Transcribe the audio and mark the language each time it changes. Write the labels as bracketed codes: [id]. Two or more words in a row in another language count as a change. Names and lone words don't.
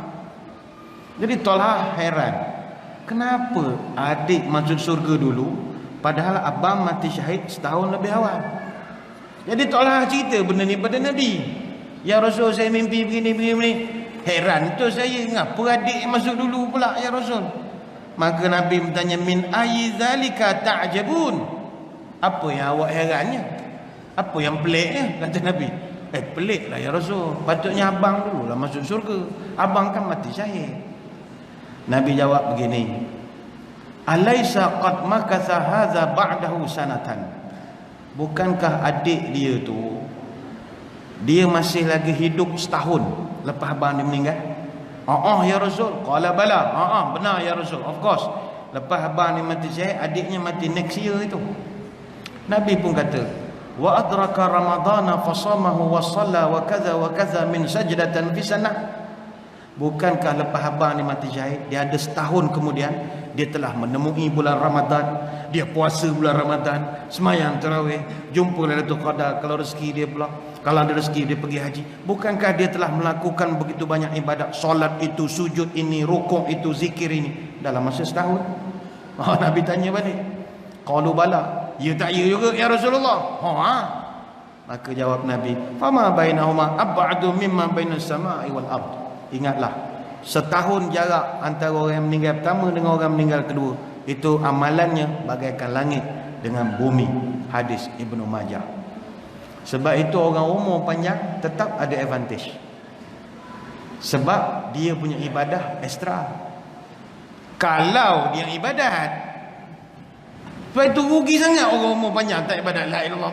[ms] Jadi Talhah heran, kenapa adik masuk surga dulu padahal abang mati syahid setahun lebih awal. Jadi Talhah cerita benda ni pada Nabi. [ar] يا رسول, [ms] saya mimpi begini. Heran tu saya, ngapa adik masuk dulu pula ya Rasul? Maka Nabi bertanya, [ar] من أي ذلك تعجبون? [ms] Apa yang awak herannya? Apa yang peliknya? Kata Nabi. Pelik lah [ar] يا رسول, [ms] patutnya abang dulu lah masuk surga, abang kan mati syahid. Nabi jawab begini, [ar] أليس قد مكث هذا بعده سنة. [ms] Bukankah adik dia tu dia masih lagi hidup setahun lepas abang dia meninggal? [ar] يا رسول. قال بلى. [ms] Benar [ar] يا رسول. [en] Of course. [ms] Lepas abang dia mati syahid, adiknya mati [en] next year [ms] itu. Nabi pun kata, [ar] وأدرك رمضان فصامه وصلى وكذا من سجدة في سنة. [ms] Bukankah lepas abang ni mati syahid, dia ada setahun kemudian dia telah menemui bulan Ramadan, dia puasa bulan Ramadan, semayang tarawih, jumpa Lailatul Qadar kalau rezeki dia pula, kalau ada rezeki dia pergi haji. Bukankah dia telah melakukan begitu banyak ibadat, solat itu, sujud ini, rukuk itu, zikir ini dalam masa setahun? Nabi tanya balik, [ar] قالوا بلى. [ms] Ya tak ya juga [ar] يا رسول الله. [ms] Maka jawab Nabi, [ar] فما بينهما أبعد مما بين السماء والأرض. [ms] Ingatlah, setahun jarak antara orang yang meninggal pertama dengan orang meninggal kedua, itu amalannya bagaikan langit dengan bumi. Hadis Ibnu Majah. Sebab itu orang umur panjang tetap ada advantage, sebab dia punya ibadah ekstra. Kalau dia ibadat, sebab itu rugi sangat orang umur panjang tak ibadat [ar] لا إلا الله.